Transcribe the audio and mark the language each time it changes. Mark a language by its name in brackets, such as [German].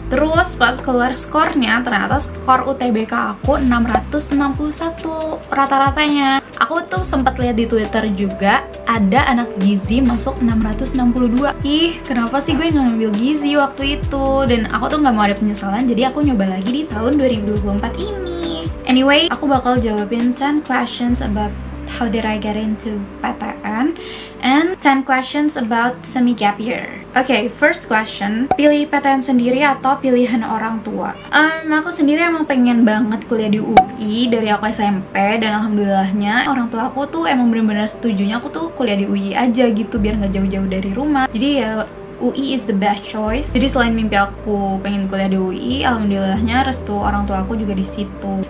[Indonesian] Terus pas keluar skornya, ternyata skor UTBK aku 661 rata-ratanya. Aku tuh sempat lihat di Twitter juga ada anak gizi masuk 662. Ih, kenapa sih gue nggak ngambil gizi waktu itu? Dan aku tuh nggak mau ada penyesalan, jadi aku nyoba lagi di tahun 2024 ini. [English] Anyway, [Indonesian] aku bakal jawabin [English] 10 questions about how did I get into PTN, and 10 questions about semi gap year. Okay, first question, [Indonesian] pilih PTN sendiri atau pilihan orang tua? Aku sendiri emang pengen banget kuliah di UI dari aku SMP, dan alhamdulillahnya orang tua aku tuh emang bener-bener setujunya aku tuh kuliah di UI aja gitu, biar nggak jauh-jauh dari rumah. Jadi ya [English] UI is the best choice. [Indonesian] Jadi selain mimpi aku pengen kuliah di UI, alhamdulillahnya restu orang tua aku juga di situ.